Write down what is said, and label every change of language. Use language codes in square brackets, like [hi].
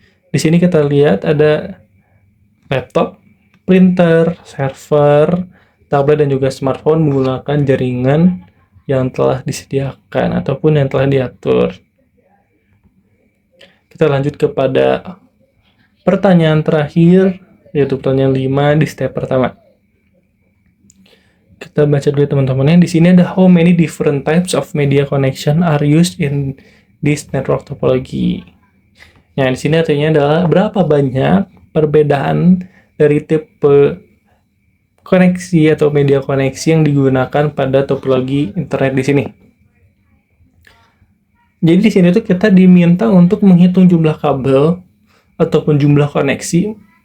[id] Di sini kita lihat ada laptop, printer, server, tablet, dan juga smartphone menggunakan jaringan yang telah disediakan ataupun yang telah diatur. Kita lanjut kepada pertanyaan terakhir, yaitu pertanyaan 5 di step pertama. Kita baca dulu teman-teman. Di sini ada [en] how many different types of media connection are used in this network topology. [id] Nah, di sini artinya adalah berapa banyak perbedaan dari tipe koneksi atau media koneksi yang digunakan pada topologi internet di sini. Jadi di sini tuh kita diminta untuk menghitung jumlah kabel ataupun jumlah koneksi.